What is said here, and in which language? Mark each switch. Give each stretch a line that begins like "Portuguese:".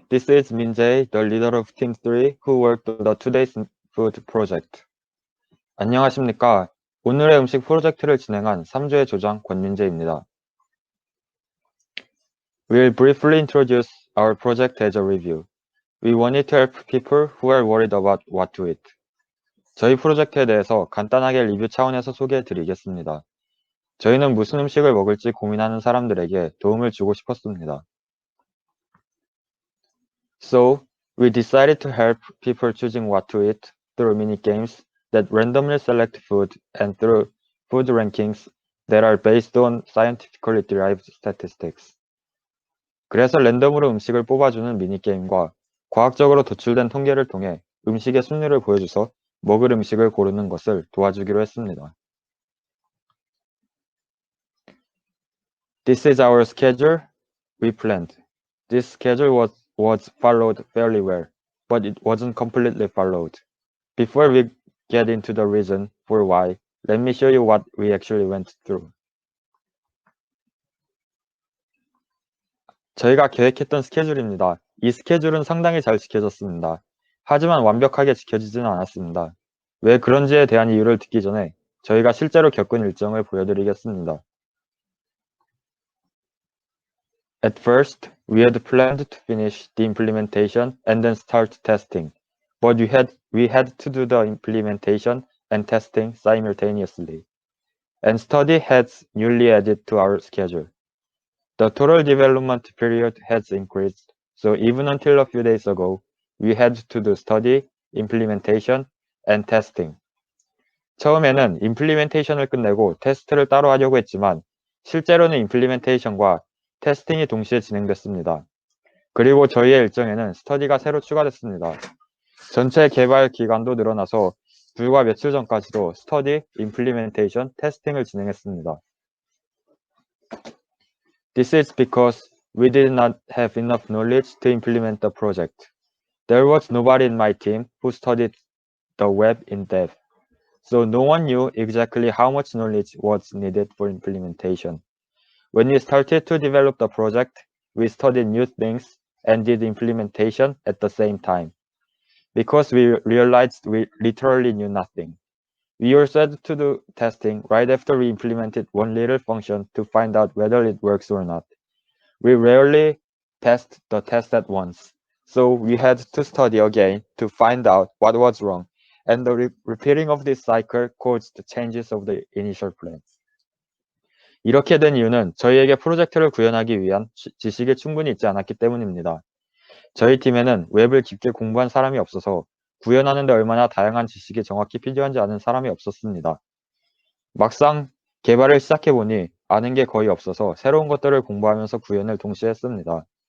English: This is Min-jae, the leader of Team 3 who worked on the today's food project.
Korean: 안녕하십니까. 오늘의 음식 프로젝트를 진행한 3주의 조장 권민재입니다.
English: We'll briefly introduce our project as a review. We wanted to help people who are worried about what to eat.
Korean: 저희 프로젝트에 대해서 간단하게 리뷰 차원에서 소개해 드리겠습니다. 저희는 무슨 음식을 먹을지 고민하는 사람들에게 도움을 주고 싶었습니다.
English: So, we decided to help people choosing what to eat through mini-games that randomly select food and through food rankings that are based on scientifically derived statistics.
Korean: 그래서 랜덤으로 음식을 뽑아주는 미니게임과 과학적으로 도출된 통계를 통해 음식의 순위를 보여줘서 먹을 음식을 고르는 것을 도와주기로 했습니다.
English: This is our schedule we planned. This schedule was followed fairly well, but it wasn't completely followed. Before we get into the reason for why, let me show you what we actually went through.
Korean: 저희가 계획했던 스케줄입니다. 이 스케줄은 상당히 잘 지켜졌습니다. 하지만 완벽하게 지켜지지는 않았습니다. 왜 그런지에 대한 이유를 듣기 전에 저희가 실제로 겪은 일정을 보여드리겠습니다.
English: At first, we had planned to finish the implementation and then start testing, but we had to do the implementation and testing simultaneously, and study has newly added to our schedule. The total development period has increased, so even until a few days ago, we had to do study, implementation, and testing.
Korean: 처음에는 임플리멘테이션을 끝내고 테스트를 따로 하려고 했지만 실제로는 임플리멘테이션과 테스팅이 동시에 진행됐습니다. 그리고 저희의 일정에는 스터디가 새로 추가됐습니다. 전체 개발 기간도 늘어나서 불과 며칠 전까지도 스터디, 임플리멘테이션, 테스팅을 진행했습니다.
English: This is because we did not have enough knowledge to implement the project. There was nobody in my team who studied the web in depth, so no one knew exactly how much knowledge was needed for implementation. When we started to develop the project, we studied new things and did implementation at the same time. Because we realized we literally knew nothing. We also had to do testing right after we implemented one little function to find out whether it works or not. We rarely test the test at once, so we had to study again to find out what was wrong, and the repeating of this cycle caused changes of the initial plan.
Korean: 이렇게 된 이유는 저희에게 프로젝트를 구현하기 위한 지식이 충분히 있지 않았기 때문입니다. 저희 팀에는 웹을 깊게 공부한 사람이 없어서 구현하는 데 얼마나 다양한 지식이 정확히 필요한지 아는 사람이 없었습니다. 막상 개발을 시작해보니 아는 게 거의 없어서 새로운 것들을 공부하면서 구현을 동시에 했습니다.